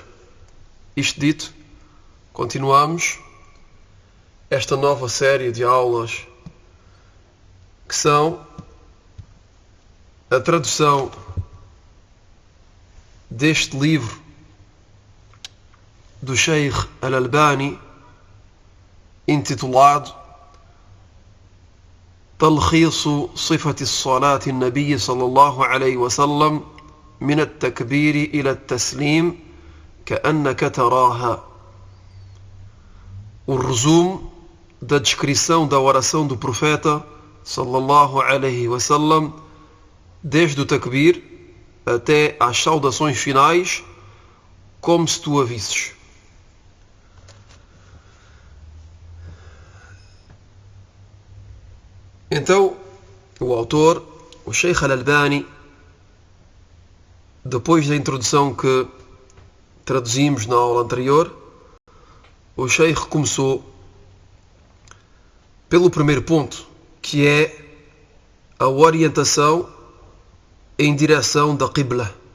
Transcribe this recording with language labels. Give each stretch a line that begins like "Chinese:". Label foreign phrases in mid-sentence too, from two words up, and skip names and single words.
Portuguese: Isto dito, continuamos esta nova série de aulas que são a tradução deste livro do Sheikh Al-Albani, intitulado
Arabic: تلخيص صفة الصلاة النبي صلى الله عليه وسلم من التكبير إلى التسليم كأنك تراها.
Portuguese: O resumo da descrição da oração do profeta
Arabic: صلى الله عليه وسلم,
Portuguese: desde o takbir até às saudações finais, como se tu a visses. Então, o autor, o Sheikh Al-Albani, depois da introdução que traduzimos na aula anterior, o Sheikh começou pelo primeiro ponto, que é a orientação em direção da Qibla.